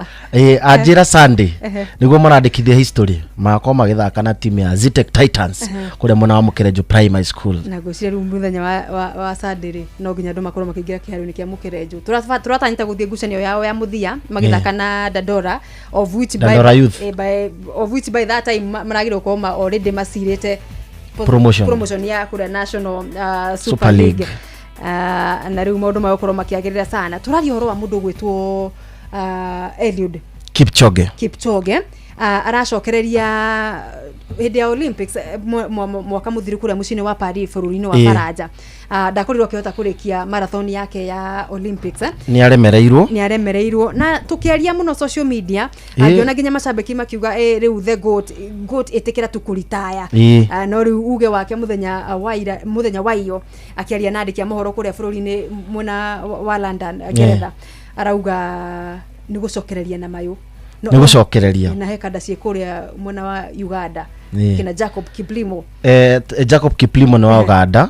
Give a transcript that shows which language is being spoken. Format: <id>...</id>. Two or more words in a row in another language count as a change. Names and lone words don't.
<ki>Ajira Sunday niguo marandikithia history makoma magithaka na timu ya Zetech Titans kuria mwana wa Mukerejo Primary School. Na gwicira ru muthenya wa Sunday no ginya ndu makorwo makiingira kiharu-ini kia Mukerejo. Turatanyita guthie ngucanio yao ya muthia magithaka na Dandora</ki> <en>of which by that time</en> <ki>maragirwo koma already masirite promotion ya kura National Super League. Na riu maundu makorwo makiagirira sana. Turari horo wa mundu gwitwo Eliud Kipchoge aracokereria hindi ya Olympics mwaka muthiru kuria mucini wa Paris bururi-ini wa Faraja. Ndakorirwo akihota kurikia marathon yake ya Olympics. Ni aremereirwo na tukiaria muno</ki> <en>social media</en> <ki>angiona ginya macambeki makiuga riu</ki> <en>the goat</en> <ki>itikira tukuritaya. No riu uge wake muthenya wa iyo akiaria na andiki a mohoro kuria bururi-ini mwena wa London Ngeretha arauga ni gucokereria na mayu na hekada ciekuria mwena wa Uganda kina Jacob Kiplimo no wa Uganda.</ki>